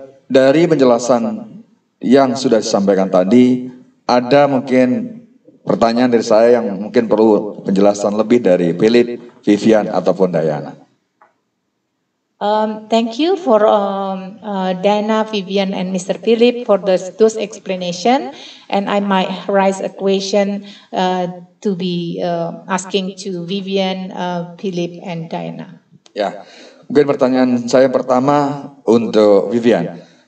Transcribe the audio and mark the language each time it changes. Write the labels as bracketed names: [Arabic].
[Indonesian] Dari penjelasan yang sudah disampaikan tadi, ada mungkin pertanyaan dari saya yang mungkin perlu penjelasan lebih dari Philip, Vivian, ataupun Diana. [English] Thank you for Diana, Vivian, and Mr. Philip for those explanation. And I might raise a question to be asking to Vivian, Philip, and Diana. [Indonesian] Ya, mungkin pertanyaan saya pertama untuk Vivian.